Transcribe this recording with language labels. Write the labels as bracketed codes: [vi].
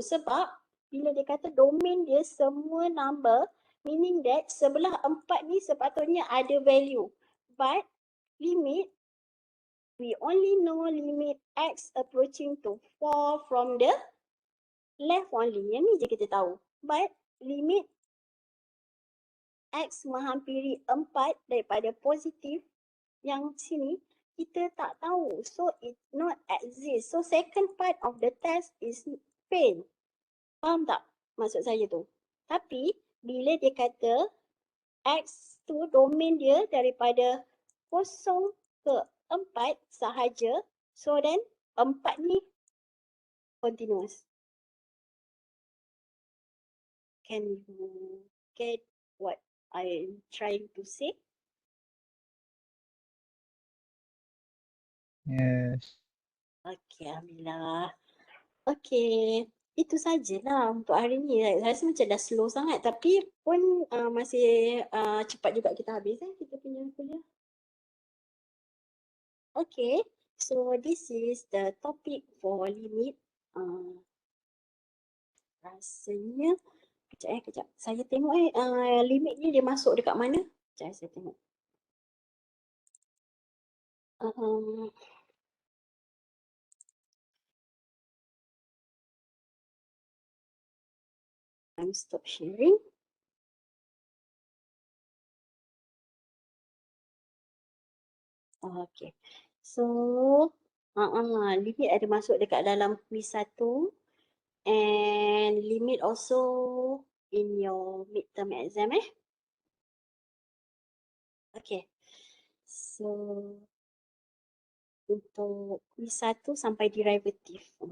[ms] Sebab bila dia kata domain dia semua number, [en] meaning that [ms] sebelah 4 ni sepatutnya ada value. [en] But limit, we only know limit X approaching to 4 from the left only. [ms] Yang ni je kita tahu. [en] But limit [ms] X menghampiri 4 daripada positif yang sini, kita tak tahu. [en] So it not exist. So second part of the test is fail. [ms] Faham tak maksud saya tu? Tapi bila dia kata X tu domain dia daripada 0 ke 4 sahaja, [en] so then [ms] 4 ni continuous. [en] Can you get what I'm trying to say? Yes. [ms] Okay, Alhamdulillah. Okay, itu sajalah untuk hari ni. Saya rasa macam dah slow sangat tapi pun masih cepat juga kita habis kita punya kuliah. [en] Okay, so this is the topic for limit. [ms] Rasanya, kejap. Saya tengok limit ni dia masuk dekat mana? Kejap saya tengok. [en] I'm stop sharing. [ms] Okay. So, limit ada masuk dekat dalam quiz 1. [en] And limit also in your midterm exam Okay. [ms] So untuk quiz 1 sampai derivative.